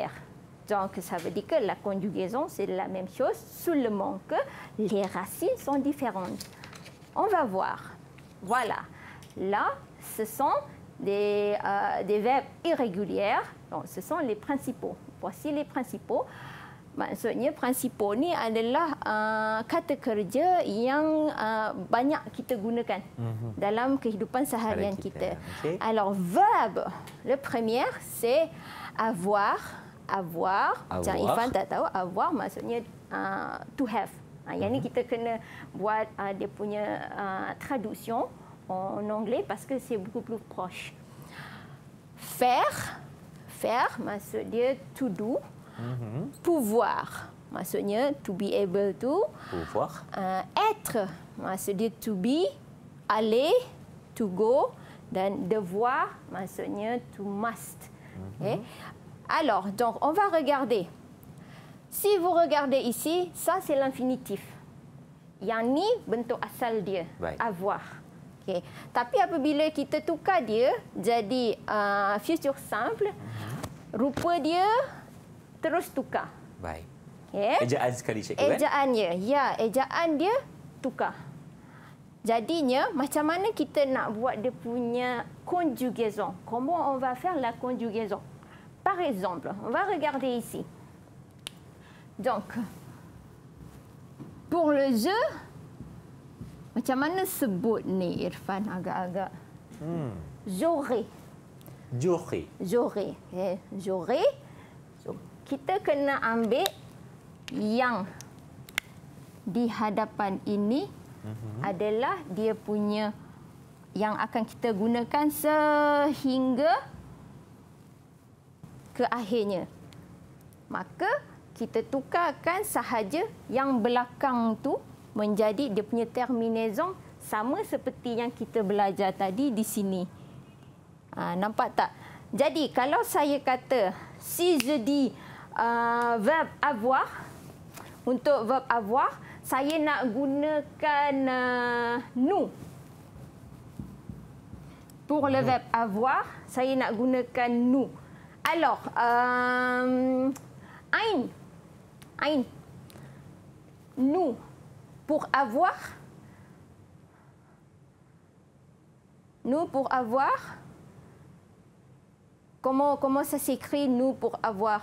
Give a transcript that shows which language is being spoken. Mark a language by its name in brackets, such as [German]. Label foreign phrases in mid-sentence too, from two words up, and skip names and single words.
[French] Donc, ça veut dire que la conjugaison, c'est la même chose, seulement que les racines sont différentes. On va voir. Voilà. Là, ce sont des verbes irréguliers. Donc, ce sont les principaux. Voici les principaux. [Malay] Maksudnya principal ni adalah kata kerja yang banyak kita gunakan dalam kehidupan seharian kita. Okay. [French] Alors, verbe, le premier, c'est avoir. Avoir. [Malay] Macam Ifan tak tahu, avoir maksudnya [English] to have. [Malay] Yang ni kita kena buat dia punya [French] traduction en anglais parce que c'est beaucoup plus proche. Faire. Faire [Malay] maksud dia [English] to do. [Malay] Pouvoir, maksudnya [English] to be able to. [French] Pouvoir. Être, [Malay] maksud dia [English] to be, [Malay] aller, [English] to go. [Malay] Dan devoir, maksudnya [English] to must. [Malay] Okay? [French] Alors, donc, on va regarder. Si vous regardez ici, ça c'est l'infinitif. [Malay] Yang ni bentuk asal dia, Baik. [French] avoir. Okay. [Malay] Tapi apabila kita tukar dia jadi [English] future simple, [Malay] rupa dia terus tukar. Baik. Okay. Ejaan sekali cikgu kan? Ejaannya, ya, ejaan dia tukar. Jadinya, macam mana kita nak buat dia punya conjugaison? [French] Comment on va faire la conjugaison? Par exemple, on va regarder ici. Donc, pour le jeu, [Malay] macam mana sebut ni Irfan agak-agak? [French] J'aurai. J'aurai. J'aurai. Okay. J'aurai. [Malay] Kita kena ambil yang di hadapan ini adalah dia punya yang akan kita gunakan sehingga ke akhirnya. Maka kita tukarkan sahaja yang belakang tu menjadi dia punya terminaison sama seperti yang kita belajar tadi di sini. Nampak tak? Jadi kalau saya kata [French] si je dis verbe avoir, [Malay] untuk [French] verbe avoir, [Malay] saya nak gunakan nous. [French] Pour le verbe avoir, [Malay] saya nak gunakan nous. [French] Alors, ein. Ein. Nous. Pour avoir. Nous pour avoir. Comment ça s'écrit nous pour avoir?